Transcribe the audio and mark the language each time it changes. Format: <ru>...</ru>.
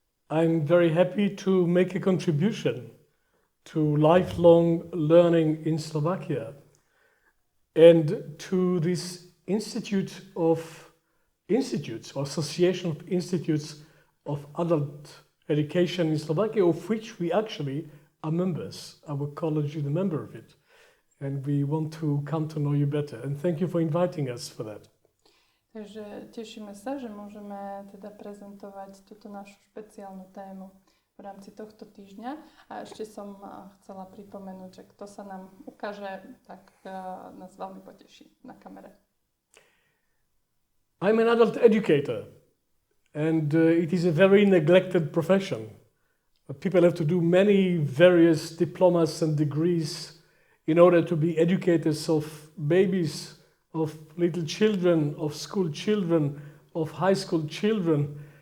<en>I'm very happy to make a contribution to lifelong learning in Slovakia and to this Association of Institutes of Adult Education in Slovakia, of which we actually are members. Our college is a member of it, and we want to come to know you better. And thank you for inviting us for that.</en> <sk>Takže tešíme sa, že môžeme teda prezentovať túto našu špeciálnu tému v rámci tohto týždňa. A ešte som chcela pripomenúť, že kto sa nám ukáže, tak nás veľmi poteší na kamere.</sk> <en>I'm an adult educator, and it is a very neglected profession. People have to do many various diplomas and degrees in order to be educators of babies, of little children, of school children, of high school children.</en>